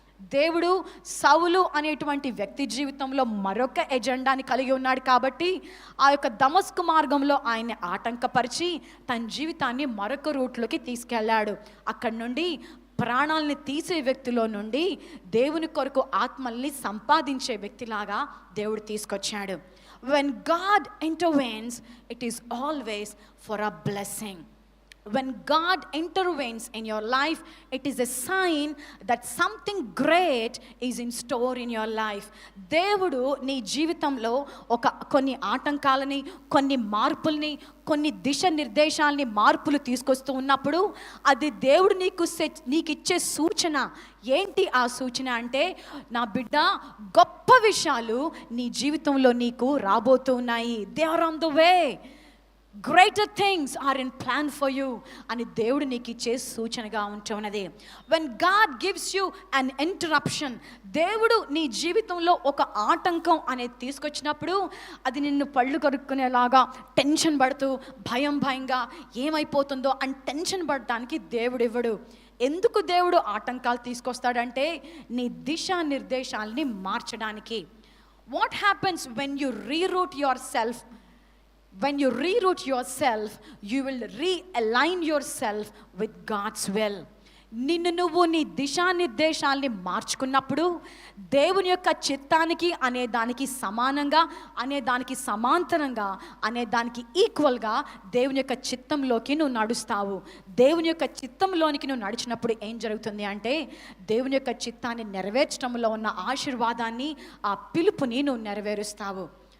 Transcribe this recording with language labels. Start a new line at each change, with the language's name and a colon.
Telugu: దేవుడు సౌలు అనేటువంటి వ్యక్తి జీవితంలో మరొక ఎజెండాని కలిగి ఉన్నాడు కాబట్టి ఆ యొక్క దమస్కు మార్గంలో ఆయన్ని ఆటంకపరిచి తన జీవితాన్ని మరొక రూట్లోకి తీసుకెళ్ళాడు. అక్కడి నుండి ప్రాణాలని తీసే వ్యక్తిలో నుండి దేవుని కొరకు ఆత్మల్ని సంపాదించే వ్యక్తిలాగా దేవుడు తీసుకొచ్చాడు.
English: When God intervenes, it is always for a blessing. When God intervenes in your life, it is a sign that something great is in store in your life.
Telugu: దేవుడు నీ జీవితంలో కొన్ని ఆటంకాలని, కొన్ని మార్పుల్ని, కొన్ని దిశ నిర్దేశాలని, మార్పులు తీసుకొస్తూ ఉన్నప్పుడు అది దేవుడు నీకు ఇచ్చే సూచన. ఏంటి ఆ సూచన అంటే, నా బిడ్డ, గొప్ప విషయాలు నీ జీవితంలో నీకు రాబోతూ ఉన్నాయి.
English: They are on the way. Greater things are in plan for you
Telugu: అని దేవుడు నీకు ఇచ్చే సూచనగా ఉంటున్నది.
English: When God gives you an interruption,
Telugu: దేవుడు నీ జీవితంలో ఒక ఆటంకం అనేది తీసుకొచ్చినప్పుడు అది నిన్ను పళ్ళు కరుక్కునేలాగా టెన్షన్ పడుతూ భయంగా ఏమైపోతుందో అని టెన్షన్ పడడానికి దేవుడు ఇవ్వడు. ఎందుకు దేవుడు ఆటంకాలు తీసుకొస్తాడంటే నీ దిశా నిర్దేశాలని మార్చడానికి.
English: What happens when you reroute yourself? When you reroute yourself, you will realign yourself with God's will.
Telugu: నిన్ను నువ్వు నీ దిశానిర్దేశాల్ని మార్చుకున్నప్పుడు దేవుని యొక్క చిత్తానికి అనే దానికి సమానంగా, అనే దానికి సమాంతరంగా, అనే దానికి ఈక్వల్గా దేవుని యొక్క చిత్తంలోకి నువ్వు నడుస్తావు. దేవుని యొక్క చిత్తంలోనికి నువ్వు నడిచినప్పుడు ఏం జరుగుతుంది అంటే, దేవుని యొక్క చిత్తాన్ని నెరవేర్చడంలో ఉన్న ఆశీర్వాదాన్ని, ఆ పిలుపుని నువ్వు నెరవేరుస్తావు.